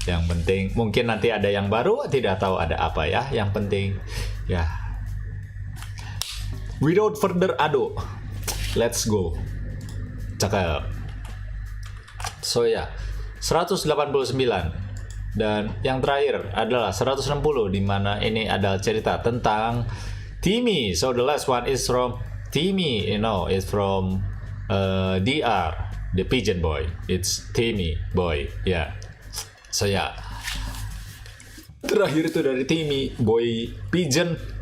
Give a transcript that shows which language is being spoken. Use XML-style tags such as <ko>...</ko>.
<id>Yang penting mungkin nanti ada yang baru, tidak tahu ada apa ya. Yang penting ya.</id> <en>Without further ado, let's go.</en> <id>Cakep. So ya, 189 dan yang terakhir adalah 160 di mana ini adalah cerita tentang Timmy.</id> <en>So the last one is from Timmy, it's from DR, the pigeon boy. It's Timmy boy, ya.</en> <id>So ya, terakhir itu dari Timmy boy pigeon.</id>